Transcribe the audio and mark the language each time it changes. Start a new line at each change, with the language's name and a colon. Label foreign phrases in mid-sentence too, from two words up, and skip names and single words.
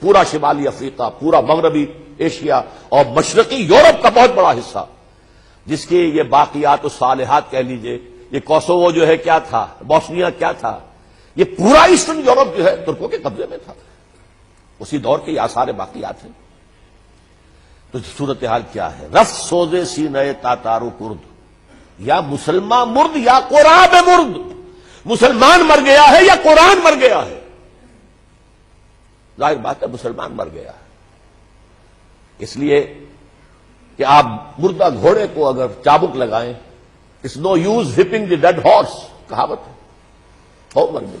Urdu: پورا شمالی افریقہ، پورا مغربی ایشیا اور مشرقی یورپ کا بہت بڑا حصہ، جس کی یہ باقیات و صالحات کہہ لیجئے. یہ کوسوو جو ہے کیا تھا، بوسنیا کیا تھا، یہ پورا ایسٹرن یورپ جو ہے ترکوں کے قبضے میں تھا. اسی دور کے یہ آثار باقیات ہیں. تو صورتحال کیا ہے؟
Persian: رفت سوزے سینہ تاتار و کرد، یا مسلمان مرد یا قرآن مرد.
Urdu: مسلمان مر گیا ہے یا قرآن مر گیا ہے؟ ظاہر بات ہے مسلمان مر گیا ہے. اس لیے کہ آپ مردہ گھوڑے کو اگر چابک لگائیں،
English: it's no use whipping the dead horse,
Urdu: کہاوت ہے، ہو مر گئی.